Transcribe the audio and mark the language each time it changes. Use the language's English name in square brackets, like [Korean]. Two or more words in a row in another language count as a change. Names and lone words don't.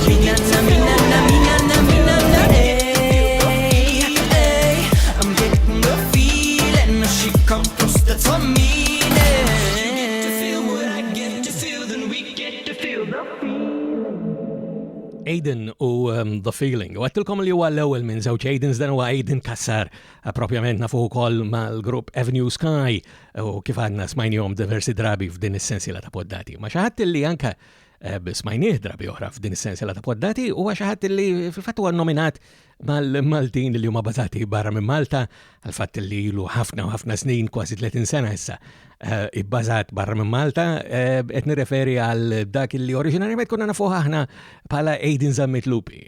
[English] I'm getting the feeling. If she comes close, that's a meaning. [Maltese] Aiden u The Feeling. U għattilkom li huwa l-ewwel minn żewġ Aidens, dan huwa Aiden Kassar, propjament nafu wkoll mal-grupp Avenue Sky u kif għadna smajnihom diversi drabi f'din is-sensiela ta' poddati. Ma xi ħadd li anke smajnieh drabi oħra f'din is-sensiela ta' poddati huwa xi ħadd li fil-fatt huwa nominat mal-Maltin li huma bażati barra minn Malta, għal fatt li ilu ħafna u ħafna snin, kważi 30 sena issa, ibbażat barra minn Malta, qed nirreferi għal dak li oriġinarjament konna nafuh aħna bħala Aiden Zammit Lupi.